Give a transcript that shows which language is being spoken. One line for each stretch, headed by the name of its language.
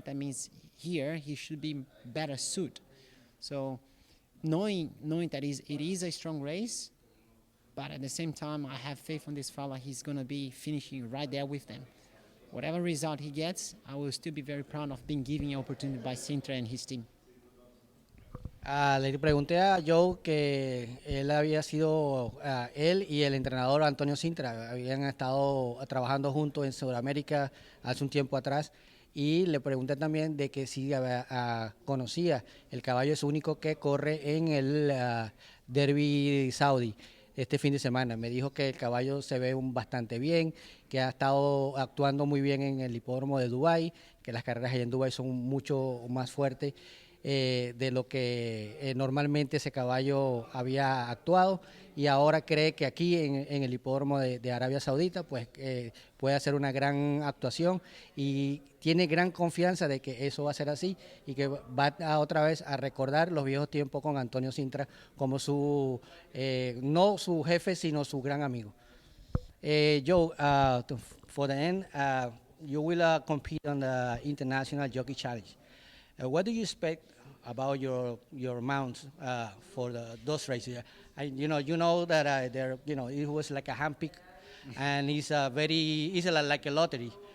English: That means here he should be better suited. So knowing that it is a strong race, but at the same time I have faith on this fella. He's going to be finishing right there with them. Whatever result he gets, I will still be very proud of being given an opportunity by Sintra and his team.
Spanish: Le pregunté a Joe que él había sido, él y el entrenador Antonio Sintra habían estado trabajando juntos en Sudamérica hace un tiempo atrás, y le pregunté también de que si conocía el caballo es único que corre en el Derby Saudi este fin de semana. Me dijo que el caballo se ve bastante bien, que ha estado actuando muy bien en el Hipódromo de Dubái, que las carreras allá en Dubái son mucho más fuertes de lo que normalmente ese caballo había actuado, y ahora cree que aquí en el hipódromo de Arabia Saudita pues puede hacer una gran actuación, y tiene gran confianza de que eso va a ser así, y que va otra vez a recordar los viejos tiempos con Antonio Sintra como su, no su jefe, sino su gran amigo.
English: Joe, for the end, you will compete on the International Jockey Challenge. What do you expect about your mounts for those races? You know that it was like a handpick, and it's like a lottery.